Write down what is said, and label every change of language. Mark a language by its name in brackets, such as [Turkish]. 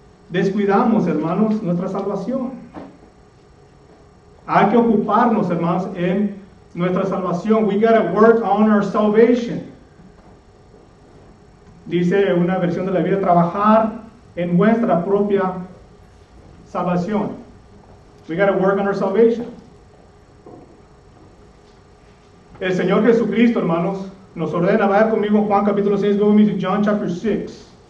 [Spanish] Descuidamos, hermanos, nuestra salvación. Hay que ocuparnos, hermanos, en nuestra salvación. [English] We gotta work on our salvation. [Spanish] Dice una versión de la Biblia, trabajar en nuestra propia salvación. [English] We gotta work on our salvation. [Spanish] El Señor Jesucristo, hermanos, nos ordena, vaya conmigo en Juan capítulo 6, [English] go with me to John chapter 6.